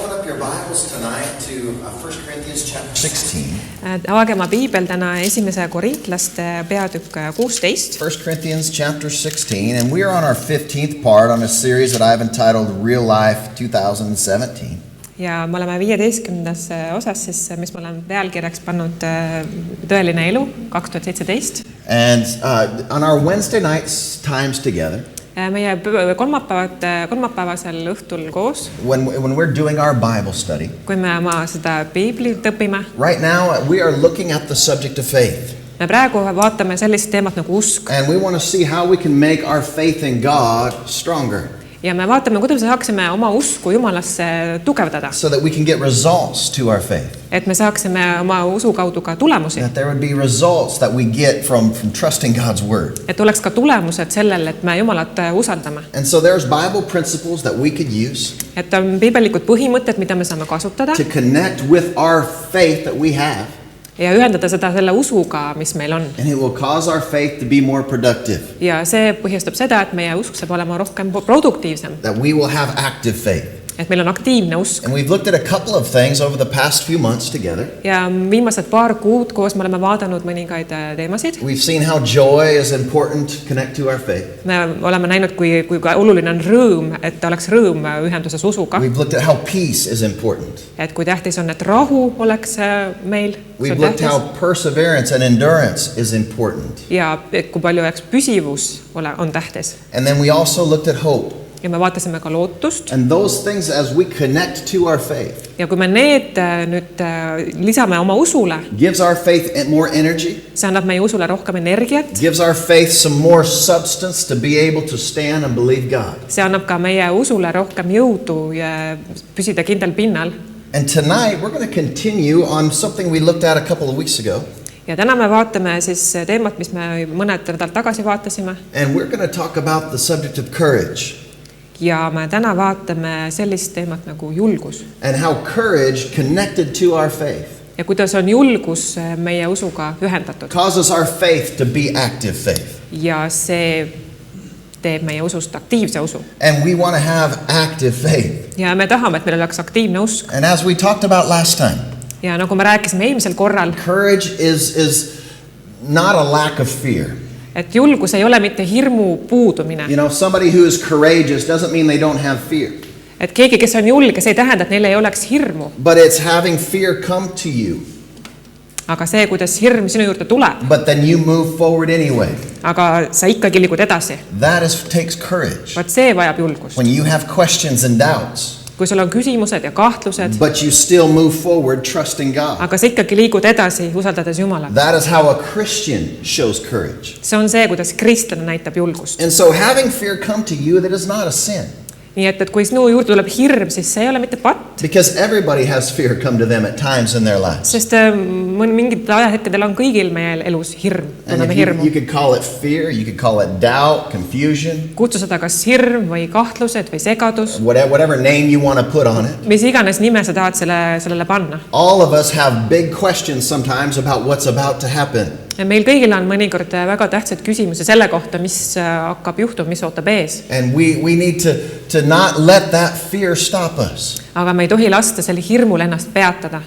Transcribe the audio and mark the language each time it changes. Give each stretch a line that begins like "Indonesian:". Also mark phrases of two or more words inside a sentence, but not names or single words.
English: your Bibles tonight to 1 Corinthians chapter 16.
Estonian: Avage oma piibel täna esimese Korintlaste peatükk 16.
English: 1 Corinthians chapter 16, and we are on our 15th part on a series that I've entitled Real Life 2017.
Estonian: Ja me oleme 15. osas, siis, mis ma olen pealkirjaks pannud Tõeline elu 2017.
English: And on our Wednesday nights times together,
Estonian: meie kolmapäevasel õhtul koos,
English: when we're doing our Bible study,
Estonian: kui me oma seda piiblit õpime,
English: right now we are looking at the subject of faith.
Estonian: Me praegu vaatame sellist teemat nagu usk.
English: And we want to see how we can make our faith in God stronger.
Estonian: Ja me vaatame, kuidas me saaksime oma usku Jumalasse tugevdada.
English: So that we can get results to our faith.
Estonian: Et me saaksime oma usu kaudu ka tulemusi.
English: That there would be results that we get from trusting God's word.
Estonian: Et oleks ka tulemused sellel, et me Jumalat usaldame.
English: And so there's Bible principles that we could use.
Estonian: Et on piibellikud põhimõtted, mida me saame kasutada.
English: To connect with our faith that we have.
Estonian: Ja ühendada seda selle usuga, mis meil on.
English: And it will cause our faith to be more productive.
Estonian: Ja see põhjustab seda, et meie usk saab olema rohkem produktiivsem.
English: That we will have active faith.
Estonian: Et meil on aktiivne usk.
English: And we've looked at a couple of things over the past few months together.
Estonian: Ja viimased paar kuud koos me oleme vaadanud mõningaid teemasid.
English: We've seen how joy is important to connect to our faith.
Estonian: Me oleme näinud, kui oluline on rõõm, et oleks rõõm ühenduses usuga.
English: We've looked at how peace is important.
Estonian: Et kui tähtis on, et rahu oleks meil.
English: We've looked at how perseverance and endurance is important.
Estonian: Ja kui palju püsivus on tähtis.
English: And then we also looked at hope.
Estonian: Ja me vaatasime ka lootust.
English: And those things as we connect to our faith.
Estonian: Ja kui me need nüüd lisame oma usule.
English: Gives our faith more energy.
Estonian: See annab meie usule rohkem energiat.
English: Gives our faith some more substance to be able to stand and believe God.
Estonian: See annab ka meie usule rohkem jõudu ja püsida kindel pinnal.
English: And tonight we're going to continue on something we looked at a couple of weeks ago.
Estonian: Ja täna me vaatame siis teemat, mis me mõned nädalad tagasi vaatasime.
English: And we're going to talk about the subject of courage.
Estonian: Ja me täna vaatame sellist teemat nagu julgus.
English: And how courage connected to our faith.
Estonian: Ja kuidas on julgus meie usuga ühendatud.
English: Causes our faith to be active faith.
Estonian: Ja see teeb meie usust aktiivse usu.
English: And we want to have active faith.
Estonian: Ja me tahame, et meil oleks aktiivne usk.
English: And as we talked about last time.
Estonian: Ja nagu me rääkisime eelmisel korral.
English: Courage is not a lack of fear.
Estonian: Et julgus ei ole mitte hirmu puudumine.
English: You know, somebody who is courageous doesn't mean they don't have fear.
Estonian: Et keegi, kes on julge, see ei tähenda, et neil ei oleks hirmu.
English: But it's having fear come to you.
Estonian: Aga see, kuidas hirm sinu juurde tuleb.
English: But then you move forward anyway.
Estonian: Aga sa ikkagi liigud edasi.
English: That takes courage.
Estonian: Vaat see vajab julgust.
English: When you have questions and doubts.
Estonian: Kui sul on küsimused ja kahtlused.
English: But you still move forward trusting God.
Estonian: Aga sa ikkagi liigud edasi usaldades Jumalat.
English: That is how a Christian shows courage.
Estonian: See on see, kuidas kristlane näitab julgust.
English: And so having fear come to you, that is not a sin.
Estonian: Nii et kui sinu juurde tuleb hirm, siis see ei ole mitte patt.
English: Because everybody has fear come to them at times in their lives.
Estonian: Sest mingid ajahetkedel on kõigil meie elus hirm.
English: And you could call it fear, you could call it doubt, confusion.
Estonian: Kutsu seda kas hirm või kahtlused või segadus.
English: Whatever name you want to put on it.
Estonian: Mis iganes nime sa tahad sellele panna.
English: All of us have big questions sometimes about what's about to happen.
Estonian: Ja meil kõigil on mõnikord väga tähtsad küsimusi selle kohta, mis hakkab juhtuma, mis ootab ees.
English: And we need to not let that fear stop us.
Estonian: Aga me ei tohi lasta selle hirmul ennast peatada.